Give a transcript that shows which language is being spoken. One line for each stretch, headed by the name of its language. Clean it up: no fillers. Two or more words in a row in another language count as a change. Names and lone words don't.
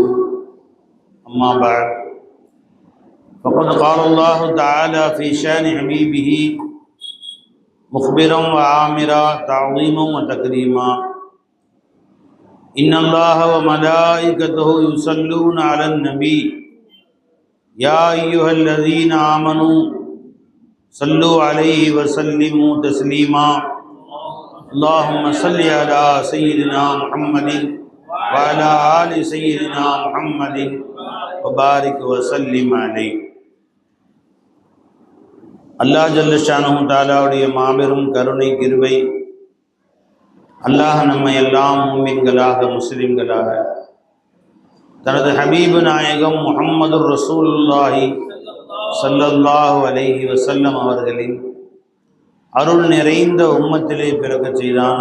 Arabic: أما بعد فقد قال الله تعالى في شان حبيبه مخبرا وعامرا تعظيما وتكريما: إن الله وملائكته يصلون على النبي يا أيها الذين آمنوا صلوا عليه وسلموا تسليما. اللهم صل على سيدنا محمد وعلى آل سيدنا محمد وبارك وسلم عليه. الله جل شأنه
Tamil: தஆலாவுடைய மாபெரும் கருணை கிருபை, அல்லாஹ் நம்மை எல்லாம் முஃமின்களாக முஸ்லிம்களாக தனது ஹபீபு நாயகம் முஹம்மது
Arabic: رسول الله صلى الله عليه وسلم
Tamil: அவர்களின் அருள் நிறைந்த உம்மத்திலே பிறக்கச் செய்தான்.